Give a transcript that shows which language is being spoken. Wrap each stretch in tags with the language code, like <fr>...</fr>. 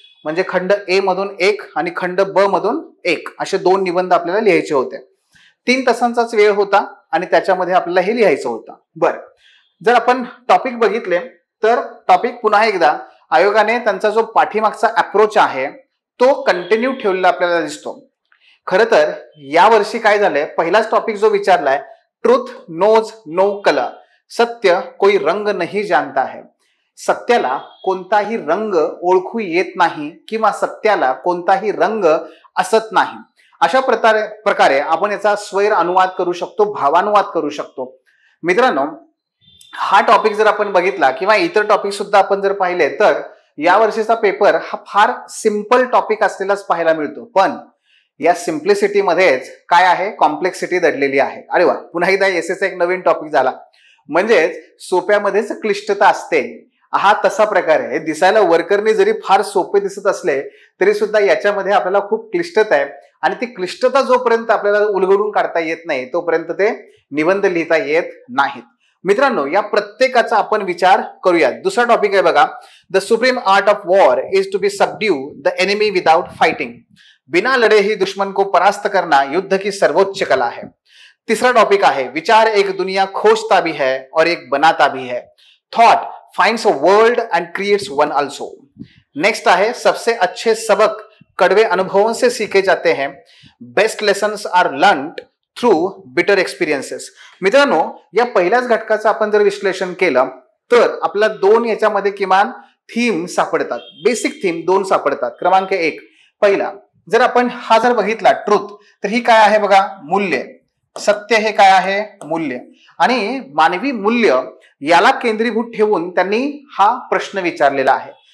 <mr>म्हणजे खंड A मधून 1 आणि खंड B मधून 1 असे 2 निबंध आपल्याला लिहायचे होते। 3 तासांचाच वेळ होता आणि त्याच्यामध्ये आपल्याला हे लिहायचं होतं। बरं, जर आपण टॉपिक बघितले तर टॉपिक पुन्हा एकदा आयोगाने त्यांचा जो पाठीमागचा अप्रोच आहे तो कंटिन्यू ठेवलेला आपल्याला दिसतो। खरं तर यावर्षी काय झालंय, पहिलाच टॉपिक जो विचारलाय,</mr> <en>truth knows no colour,</en> <hi>सत्य कोई रंग नहीं जानता है।</hi> <mr>सत्याला कोणताही रंग ओळखू येत नाही किंवा सत्याला कोणताही रंग असत नाही, अशा प्रकारे आपण याचा स्वैर अनुवाद करू शकतो, भावानुवाद करू शकतो। मित्रांनो, हा टॉपिक जर आपण बघितला किंवा इतर टॉपिक सुद्धा आपण जर पाहिले तर या वर्षीचा पेपर हा फार सिंपल टॉपिक असलेलाच पाहायला मिळतो, पण या सिम्प्लिसिटी मध्येच काय आहे, कॉम्प्लेक्सिटी दडलेली आहे। अरे वा, पुन्हा एकदा एसएचा एक नवीन टॉपिक झाला, म्हणजेच सोप्यामध्येच क्लिष्टता असते, हा तसा प्रकार आहे। दिसायला वर्करने जरी फार सोपे दिसत असले तरी सुद्धा याच्यामध्ये आपल्याला खूप क्लिष्टता आहे आणि ती क्लिष्टता जोपर्यंत आपल्याला उलगडून काढता येत नाही तोपर्यंत ते निबंध लिहिता येत नाहीत। मित्रांनो, या प्रत्येकाचा आपण विचार करूया। दुसरा टॉपिक आहे बघा,</mr> <en>the supreme art of war is to be subdue the enemy without fighting,</en> <hi>बिना लड़े ही दुश्मन को परास्त करना युद्ध की सर्वोच्च कला है। तीसरा टॉपिक आहे, विचार एक दुनिया खोजता भी है और एक बनाता भी है,</hi> <en>Thought finds a world and creates one also।</en> <hi>Next आहे, सबसे अच्छे सबक कड़वे अनुभवों से सीखे जाते हैं,</hi> <en>Best lessons are learned through bitter experiences.</en> <mr>मित्रांनो, या पहिल्याच घटकाचं आपण जर विश्लेषण केलं तर आपल्याला 2 याच्यामध्ये किमान थीम सापडतात, बेसिक थीम 2 सापडतात। क्रमांक 1 पहिला, जर आपण हा जर बघितला ट्रूथ, तर ही काय आहे बघा, मूल्य, सत्य हे काय आहे, मूल्य, आणि मानवी मूल्य याला केंद्रीभूत ठेवून त्यांनी हा प्रश्न विचारलेला आहे।</mr>